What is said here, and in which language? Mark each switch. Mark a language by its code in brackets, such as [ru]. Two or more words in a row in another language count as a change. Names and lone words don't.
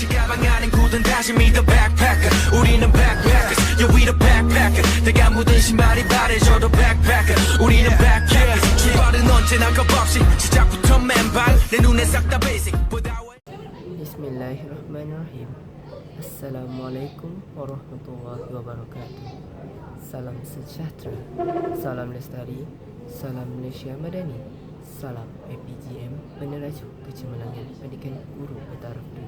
[ko] 가방안엔 굳은 다짐이 [en] the backpacker [ko] 우리는 backpackers [en] yeah we the backpacker [ko] 내가 묻은 신발이 바래져도 backpacker 우리는 backpackers 출발은 언제나 겁없이 시작부터 맨발 내 눈에 싹 다 basic [ar] بسم الله الرحمن الرحيم. السلام عليكم ورحمة الله وبركاته. [ms] Salam sejahtera, salam lestari, salam Malaysia Madani, salam APGM peneraju kecemerlangan pendidikan guru bertaraf dunia.